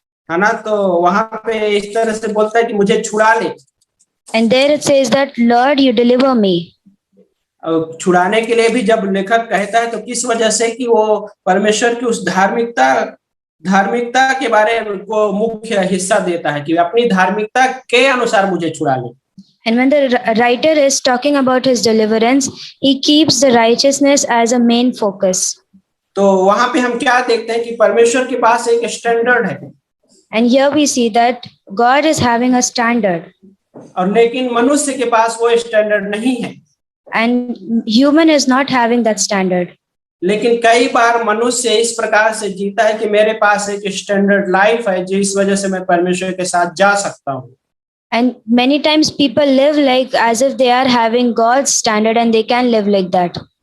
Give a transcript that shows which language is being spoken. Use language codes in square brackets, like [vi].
[hi] है ना। तो वहां पे इस तरह से बोलता है कि मुझे छुड़ा ले। [en] And there it says that, "Lord, you deliver me." [hi] छुड़ाने के लिए भी जब लेखक कहता है तो किस वजह से, कि वो परमेश्वर की उस धार्मिकता के बारे में को मुख्य हिस्सा देता है कि अपनी धार्मिकता के अनुसार मुझे छुड़ा ले। [en] And when the writer is talking about his deliverance, he keeps the righteousness as a main focus. [hi] तो वहां पे हम क्या देखते हैं कि परमेश्वर के पास एक स्टैंडर्ड है। [en] And here we see that God is having a standard. [hi] और लेकिन मनुष्य के पास वो स्टैंडर्ड नहीं है। [en] And human is not having that standard. [hi] लेकिन कई बार मनुष्य इस प्रकार से जीता है कि मेरे पास एक स्टैंडर्ड लाइफ है जिस वजह से मैं परमेश्वर के साथ जा सकता हूँ। [en] And many times people live like as if they are having God's standard and they can live like that.